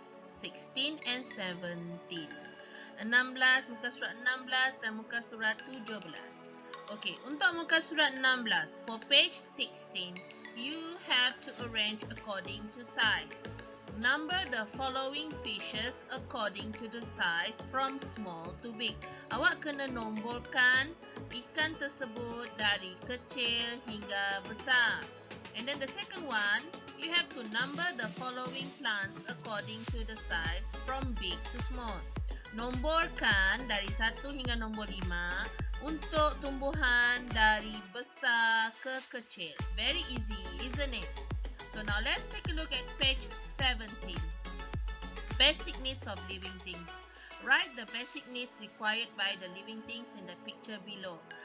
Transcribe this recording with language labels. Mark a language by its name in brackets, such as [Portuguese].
[English] 16 and 17. [Malay] 16, muka surat 16 dan muka surat 17. [English] Okay, [Malay] untuk muka surat 16, [English] for page 16, you have to arrange according to size. Number the following fishes according to the size from small to big. [Malay] Awak kena nomborkan ikan tersebut dari kecil hingga besar. [English] And then the second one, you have to number the following plants according to the size from big to small. [Malay] Nomborkan dari 1 hingga nombor 5 untuk tumbuhan dari besar ke kecil. [English] Very easy, isn't it? So now let's take a look at page 17. Basic needs of living things. Write the basic needs required by the living things in the picture below.